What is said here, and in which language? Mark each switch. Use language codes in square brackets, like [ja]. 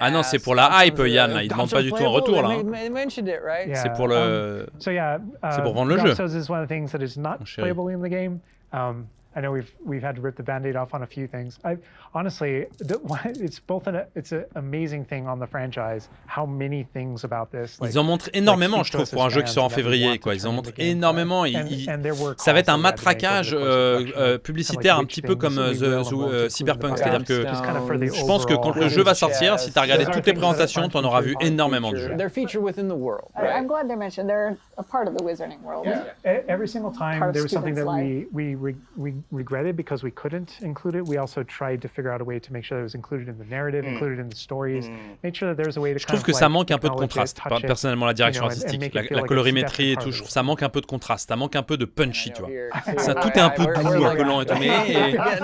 [fr] Ah non, c'est pour la hype, Yann, là. Il demande pas du tout en retour, là. C'est pour le... [en] So yeah, [fr] c'est pour vendre le jeu. [en] GaGzZz is one of the things that is not playable in the game. I know we've had to rip the Band-Aid off on a few things. Honestly, it's an amazing thing on the franchise. How many things about this. [fr] Ils en montrent énormément, je trouve, pour un jeu qui sort en février, quoi. Ils en montrent énormément. Ça va être un matraquage publicitaire un petit peu comme Cyberpunk, c'est-à-dire que je pense que quand le jeu va sortir, si tu as regardé toutes les présentations, tu en auras vu énormément de jeux. [en] They're featured within the world. I'm glad they mentioned they're a part of the Wizarding world. Every single time there was something that we regretted because we couldn't include it. We also tried to figure out a way to make sure that it was included in the narrative, included in the stories, make sure that there's a way to [fr] Je trouve que ça manque un peu de contraste, personnellement, la direction artistique, la colorimétrie et tout, je trouve ça manque un peu de contraste, ça manque un peu de punchy, tu vois. Ça, tout est un peu doux, un peu lent et tout, mais...